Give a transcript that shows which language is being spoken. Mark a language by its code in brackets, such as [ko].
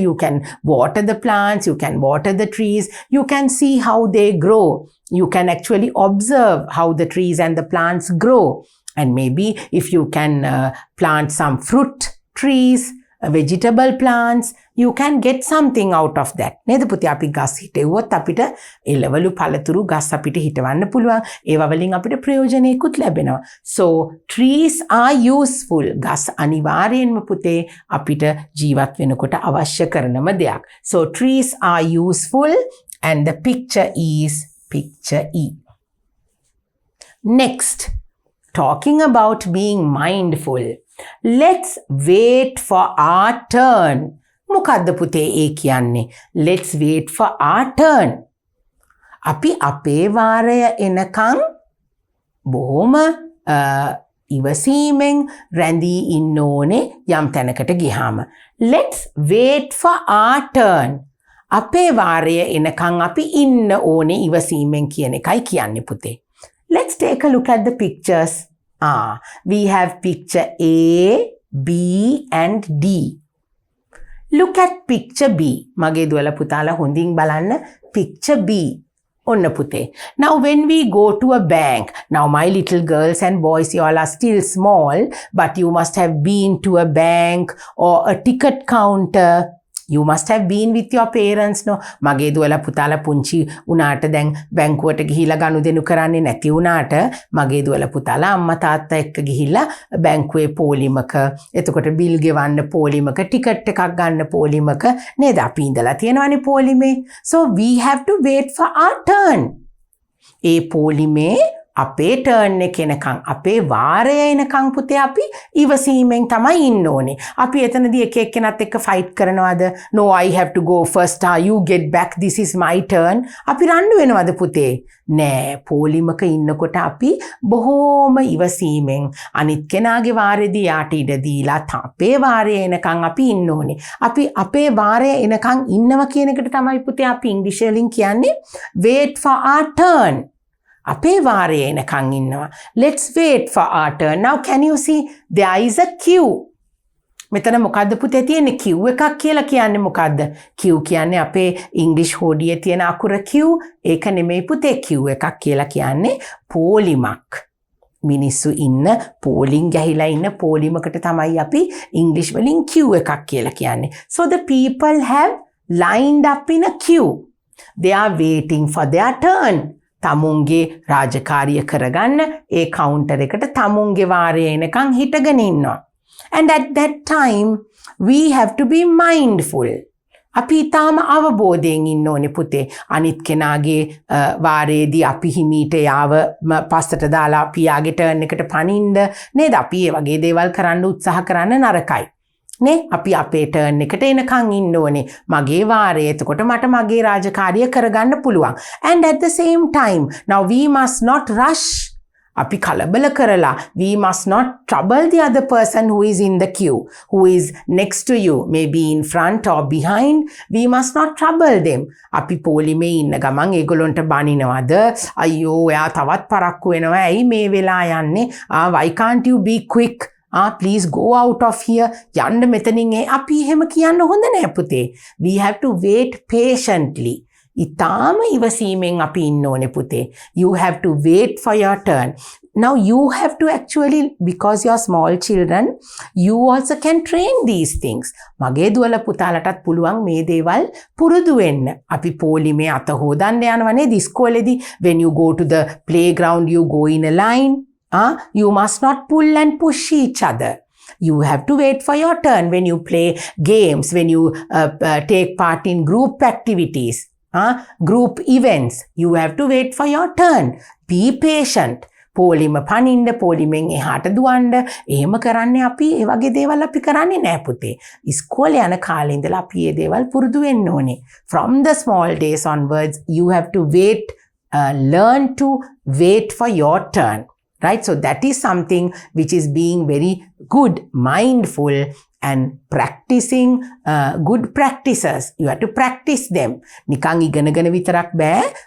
[en] You can water the plants, you can water the trees, you can see how they grow. You can actually observe how the trees and the plants grow. And maybe if you can plant some fruit trees, vegetable plants, you can get something out of that. [si] නේද පුතේ? අපි ගස් හිටෙව්වොත් අපිට එළවලු පළතුරු ගස් අපිට හිටවන්න පුළුවන්. ඒව වලින් අපිට ප්‍රයෝජනෙකුත් ලැබෙනවා. [en] So trees are useful. [si] ගස් අනිවාර්යෙන්ම පුතේ අපිට ජීවත් වෙනකොට අවශ්‍ය කරනම දෙයක්. [en] So trees are useful and the picture is picture E. Next, talking about being mindful. Let's wait for our turn. [si] මොකද්ද පුතේ ඒ කියන්නේ? [en] Let's wait for our turn. [si] අපි අපේ වාරය එනකන් බොහොම ඉවසීමෙන් රැඳී ඉන්න ඕනේ යම් තැනකට ගියාම. [en] Let's wait for our turn. [si] අපේ වාරය එනකන් අපි ඉන්න ඕනේ ඉවසීමෙන් කියන එකයි කියන්නේ පුතේ. [en] Let's take a look at the pictures. We have picture A, B and D. Look at picture B. [si] මගේ දුවල පුතාලා හොඳින් බලන්න picture B. ඔන්න පුතේ. [en] Now when we go to a bank, now my little girls and boys, you all are still small, but you must have been to a bank or a ticket counter. You must have been with your parents, no? [si] මගේ දුවලා පුතාලා පුංචි උනාට දැන් බැංකුවට ගිහිලා ගනුදෙනු කරන්නේ නැති උනාට මගේ දුවලා පුතාලා අම්මා තාත්තා එක්ක ගිහිල්ලා බැංකුවේ පොලිමක එතකොට බිල් ගෙවන්න පොලිමක ටිකට් එකක් ගන්න පොලිමක නේද අපි ඉඳලා තියෙනවානේ පොලිමේ. [en] So we have to wait for our turn. [si] ඒ පොලිමේ අපේ ටර්න් එක එනකන් අපේ වාරය එනකන් පුතේ අපි ඉවසීමෙන් තමයි ඉන්න ඕනේ. අපි එතනදී එක එක්කෙනත් එක්ක ෆයිට් කරනවද? [en] No, I have to go first. You get back. This is my turn. [si] අපි රණ්ඩු වෙනවද පුතේ? නෑ. පොලිමක ඉන්නකොට අපි බොහෝම ඉවසීමෙන් අනිත් කෙනාගේ වාරෙදී යාට ඉඩ දීලා අපේ වාරය එනකන් අපි ඉන්න ඕනේ. අපි අපේ වාරය එනකන් ඉන්නවා කියන එකට තමයි පුතේ අපි ඉංග්‍රීසි වලින් කියන්නේ [en] wait for our turn. [si] අපේ වාරය එනකන් ඉන්නවා. [en] Let's wait for our turn. Now can you see there is a queue. [si] මෙතන මොකද්ද පුතේ තියෙන්නේ? queue එකක් කියලා කියන්නේ මොකද්ද? queue කියන්නේ අපේ ඉංග්‍රීසි හෝඩියේ තියෙන අකුර queue. ඒක නෙමෙයි පුතේ. queue එකක් කියලා කියන්නේ පොලිමක්. මිනිස්සු ඉන්න පෝලිං ගැහිලා ඉන්න පොලිමකට තමයි අපි ඉංග්‍රීසි වලින් queue එකක් කියලා කියන්නේ. [en] So the people have lined up in a queue. They are waiting for their turn. [si] තමුන්ගේ රාජකාරිය කරගන්න ඒ කවුන්ටර් එකට තමුන්ගේ වාරය එනකන් හිටගෙන ඉන්නවා. [en] And at that time, we have to be mindful. [si] අපි ඊටාම අවබෝධයෙන් ඉන්න ඕනේ පුතේ. අනිත් කෙනාගේ වාරයේදී අපි හිමීට යාව පස්සට දාලා පියාගේ ටර්න් එකට පනින්න නේද? අපි ඒ වගේ දේවල් කරන්න උත්සාහ කරන්න නරකයි. නේ? අපි අපේ ටර්න් එකට එනකන් ඉන්න ඕනේ. මගේ වාරය. එතකොට මට මගේ රාජකාරිය කරගන්න පුළුවන්. [en] And at the same time, now we must not rush. [si] අපි කලබල කරලා [en] we must not trouble the other person who is in the queue, who is next to you, maybe in front or behind. We must not trouble them. [si] අපි පොලිමේ ඉන්න ගමන් ඒගොල්ලන්ට බනිනවද? අයියෝ එයා තවත් පරක්කු වෙනවා. ඇයි මේ වෙලා යන්නේ? [en] Why can't you be quick? Please go out of here. [si] යන්න මෙතනින් අපි එහෙම කියන්න හොඳ නෑ පුතේ. [en] We have to wait patiently. [si] ඉතාම ඉවසීමෙන් අපි ඉන්න ඕනේ පුතේ. [en] You have to wait for your turn. Now you have to actually, because you're small children, you also can train these things. [si] මගේ දුවල පුතාලටත් පුළුවන් මේ දේවල් පුරුදු වෙන්න. අපි පොලිමේ අත හොදන්න යනවා නේද ඉස්කෝලේදී. [en] When you go to the playground, you go in a line. You must not pull and push each other. You have to wait for your turn when you play games, when you take part in group activities. Group events, you have to wait for your turn. Be patient. [si] පොලිම පනින්න, පොලිමෙන් එහාට දුවන්න, එහෙම කරන්නේ අපි ඒ වගේ දේවල් අපි කරන්නේ නෑ පුතේ. ඉස්කෝලේ යන කාලේ ඉඳලා අපි මේ දේවල් පුරුදු වෙන්න ඕනේ. [en] From the small days onwards, you have to wait, learn to wait for your turn. Right? So that is something which is being very good, mindful, and practicing good practices. You have to practice them. [si] නිකන් ඉගෙනගෙන විතරක් බෑ.